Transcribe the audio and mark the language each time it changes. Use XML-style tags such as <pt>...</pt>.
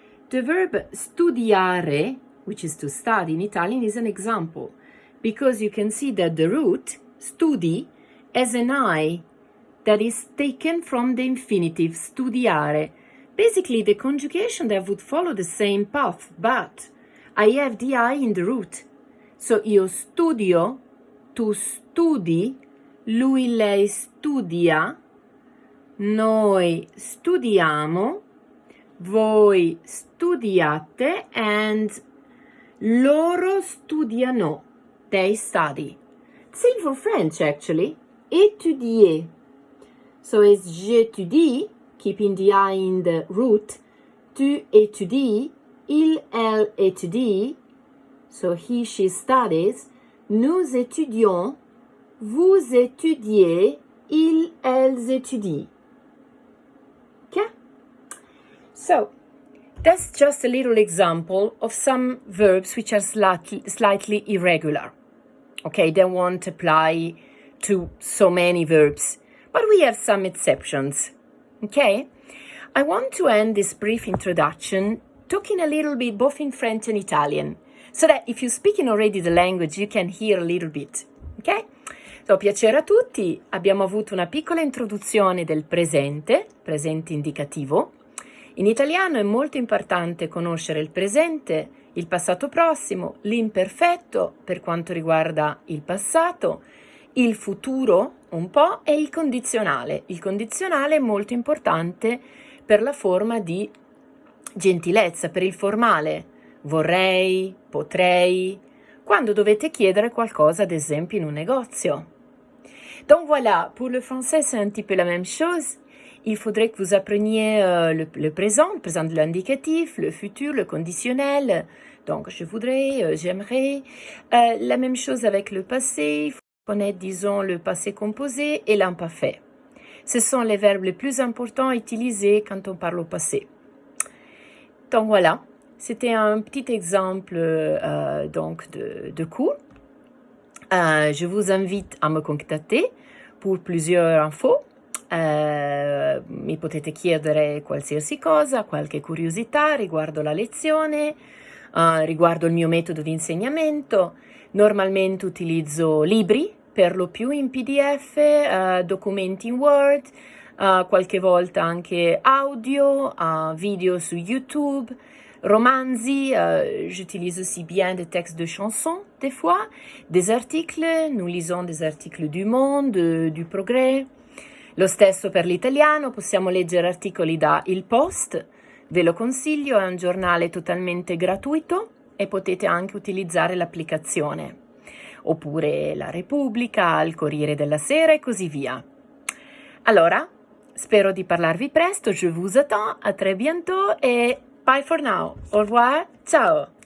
<en>The verb studiare, which is to study in Italian, is an example, because you can see that the root, studi, has an I that is taken from the infinitive studiare. Basically, the conjugation that would follow the same path, but I have the I in the root.</en> <it>So io studio, tu studi, lui, lei studia, noi studiamo, voi studiate,</it> <en>and</en> <it>loro studiano,</it> <en>they study. Same for French, actually. Étudier. So it's</en> <fr>j'étudie,</fr> <en>keeping the I in the root.</en> <fr>Tu étudies, il, elle étudie.</fr> <en>So he, she studies.</en> <fr>Nous étudions, vous étudiez, ils, elles étudient.</fr> <en>Okay? So, that's just a little example of some verbs which are slightly irregular. Okay, they won't apply to so many verbs, but we have some exceptions. Okay? I want to end this brief introduction talking a little bit both in French and Italian, so that if you're speaking already the language, you can hear a little bit.</en> <it>Ok? So, piacere a tutti. Abbiamo avuto una piccola introduzione del presente indicativo. In italiano è molto importante conoscere il presente, il passato prossimo, l'imperfetto per quanto riguarda il passato, il futuro un po' e il condizionale. Il condizionale è molto importante per la forma di gentilezza, per il formale. Vorrei, potrei, quando dovete chiedere qualcosa, ad esempio, in un negozio.</it> <fr>Donc voilà, pour le français, c'est un petit peu la même chose. Il faudrait que vous appreniez le présent de l'indicatif, le futur, le conditionnel. Donc, je voudrais, j'aimerais. La même chose avec le passé. Il faut connaître, disons, le passé composé et l'imparfait. Ce sont les verbes les plus importants utilisés quand on parle au passé. Donc voilà. C'était un petit exemple donc de cours. Je vous invite a me</fr> <it>contattare per</it> <fr>plusieurs infos.</fr> <it>Mi potete chiedere qualsiasi cosa, qualche curiosità riguardo la lezione, riguardo il mio metodo di insegnamento. Normalmente utilizzo libri, per lo più in PDF, documenti in Word, qualche volta anche audio, video su YouTube.</it> <fr>Romanzi, j'utilise aussi bien des textes de chansons, des fois, des articles, nous lisons des articles du Monde, du Progrès.</fr> <it>Lo stesso per l'italiano, possiamo leggere articoli da Il Post, ve lo consiglio, è un giornale totalmente gratuito e potete anche utilizzare l'applicazione. Oppure La Repubblica, Il Corriere della Sera e così via. Allora, spero di parlarvi presto,</it> <fr>je vous attends, à très bientôt et</fr> <en>bye for now.</en> <fr>Au revoir. Ciao.</fr>